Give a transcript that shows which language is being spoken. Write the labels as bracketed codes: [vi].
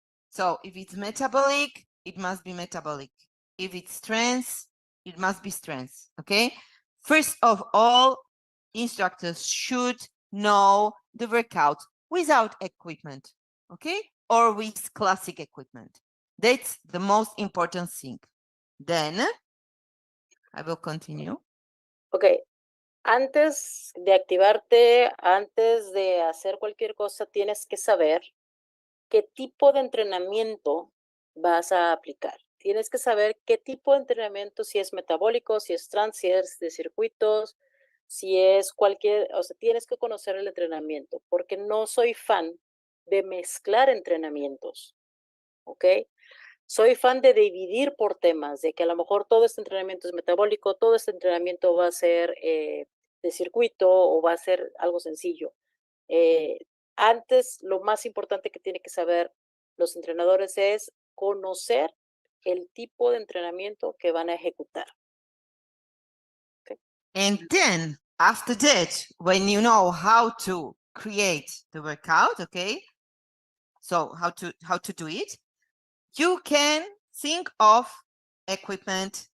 [en] So if it's metabolic, it must be metabolic. If it's strength, it must be strength. Okay. First of all, instructors should know the workout without equipment. Okay. Or with classic equipment. That's the most important thing. Then I will continue. Okay. [es] Antes de activarte, antes de hacer cualquier cosa, tienes que saber qué tipo de entrenamiento vas a aplicar. Tienes que saber qué tipo de entrenamiento, si es metabólico, si es trans, si es de circuitos, si es cualquier, o sea, tienes que conocer el entrenamiento, porque no soy fan de mezclar entrenamientos, ¿ok? Soy fan de dividir por temas, de que a lo mejor todo este entrenamiento es metabólico, todo este entrenamiento va a ser de circuito o va a ser algo sencillo. Antes, lo más importante que tienen que saber los entrenadores es conocer el tipo de entrenamiento que van a ejecutar. [en] Okay. And then after that, when you know how to create the workout, okay, so how to do it, you can think of equipment.